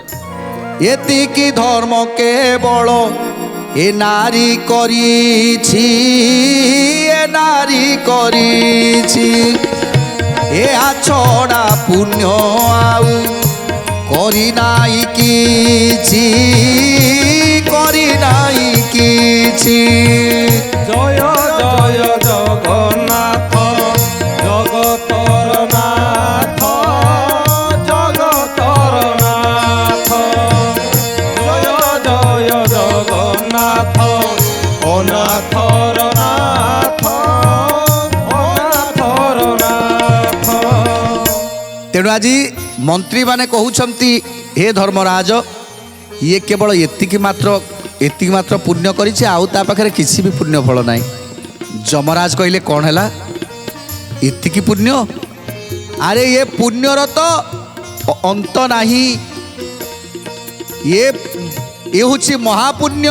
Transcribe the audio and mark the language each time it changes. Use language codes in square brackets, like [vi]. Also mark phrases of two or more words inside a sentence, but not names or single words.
[or] ଏତିକି ଧର୍ମ କେବଳ ଏ ନାରୀ କରିଛି, ଏ ନାରୀ କରିଛି। ଏହା ଛଡ଼ା ପୁଣ୍ୟ ଆଉ କରି নাই କିଛି କରି নাই କିଛି ଜୟ ଜୟ ଜଗନ୍ନାଥ ଜଗତର ନାଥ ଜଗତର ନାଥ ଜୟ ଜୟ ଜଗନ୍ନାଥ ଅନାଥର ନାଥ ଅନାଥର ନାଥ। ତେଣୁ ଆଜି ମନ୍ତ୍ରୀମାନେ କହୁଛନ୍ତି ହେ ଧର୍ମରାଜ ଇଏ କେବଳ ଏତିକି ମାତ୍ର ପୁଣ୍ୟ କରିଛି, ଆଉ ତା ପାଖରେ କିଛି ବି ପୁଣ୍ୟ ଫଳ ନାହିଁ। ଯମରାଜ କହିଲେ କ'ଣ ହେଲା ଏତିକି ପୁଣ୍ୟ? ଆରେ ଏ ପୁଣ୍ୟର ତ ଅନ୍ତ ନାହିଁ, ଏ ହେଉଛି ମହାପୁଣ୍ୟ।